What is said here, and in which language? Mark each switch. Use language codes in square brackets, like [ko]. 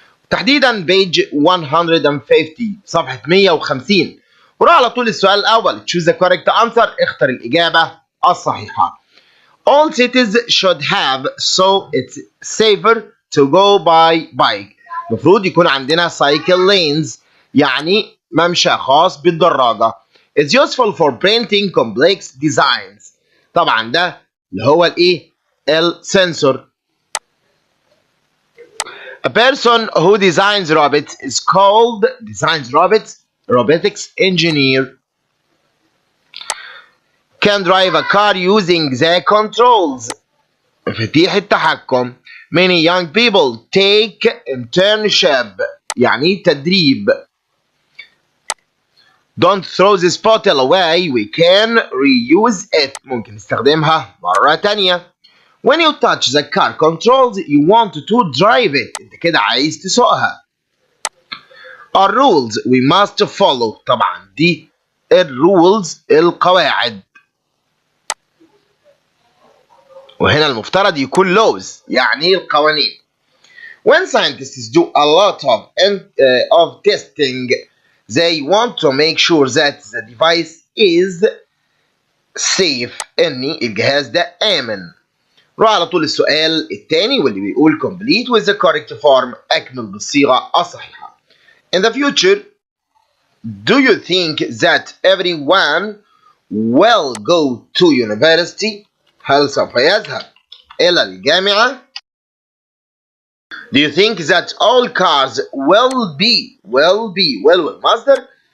[ar] تحديدا page 150 صفحة 150. وراء على طول السؤال الأول [en] choose the correct answer. [ar] اختر الإجابة الصحيحة. [en] All cities should have so it's safer to go by bike. [ar] المفروض يكون عندنا [en] cycle lanes [ar] يعني ممشى خاص بالدراجة. [en] It's useful for printing complex designs. [ar] طبعا ده اللي هو الايه؟ السنسور. [en] A person who designs robots is called robotics engineer. Can drive a car using the controls. [ar] مفاتيح التحكم. [en] Many young people take internship [ar] يعني تدريب. [en] Don't throw this bottle away. We can reuse it. [ar] ممكن نستخدمها مرة تانية. [en] When you touch the car controls, you want to drive it. [ar] انت كده عايز تسوقها. [en] Our rules we must follow. [ar] طبعا دي الرولز القواعد. وهنا المفترض يكون laws يعني القوانين. [en] When scientists do a lot of testing, they want to make sure that the device is safe. [ar] ان الجهاز ده آمن. روح على طول السؤال الثاني واللي بيقول [en] complete with the correct form. [ar] أكمل بالصيغة الصحيحة. [en] In the future, do you think that everyone will go to university? [ar] هل سوف يذهب إلى الجامعة؟ [en] Do you think that all cars will be المصدر.